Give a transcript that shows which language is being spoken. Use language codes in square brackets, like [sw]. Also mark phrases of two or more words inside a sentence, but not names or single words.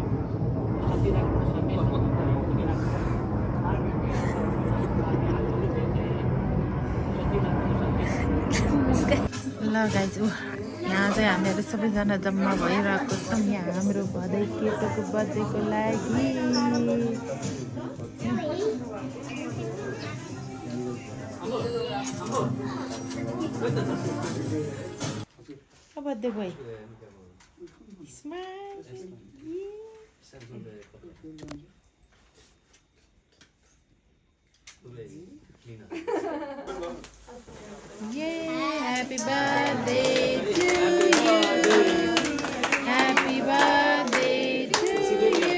[ne] Setidak sampai ल गाइज यहाँ चाहिँ हामीहरू सबैजना जम्मा भइरहेको छौँ यहाँ हाम्रो भदै केटोको बर्थडेको लागि [en] birthday boy smile Happy birthday to you. Happy birthday to you.